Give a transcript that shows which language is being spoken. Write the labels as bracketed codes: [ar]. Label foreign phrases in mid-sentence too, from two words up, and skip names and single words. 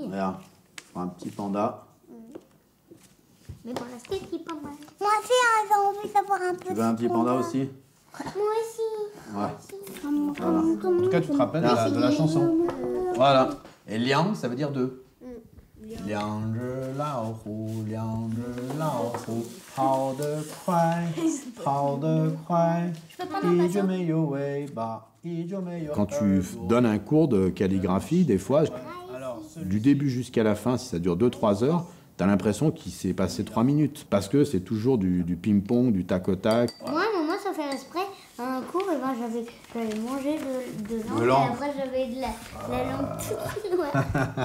[fr] Regarde, tu feras un petit panda. Mais pour l'instant, il est pas mal. Moi aussi, j'ai envie d'avoir un petit Tu veux un petit panda aussi? Moi aussi. Ouais. Voilà. En tout cas, tu te rappelles de la chanson. Voilà. Et liang, ça veut dire deux. [zh] Liang, 老虎，两只老虎，跑得快，跑得快，一只没有尾巴，一只没有。 [fr] Quand tu donnes un cours de calligraphie, des fois, du début jusqu'à la fin, si ça dure 2-3 heures, t'as l'impression qu'il s'est passé 3 minutes. Parce que c'est toujours du ping-pong, du tac au tac. Moi, maman, ça fait exprès. Un cours, et ben, j'avais mangé de langue, et après j'avais de la langue toute ouais.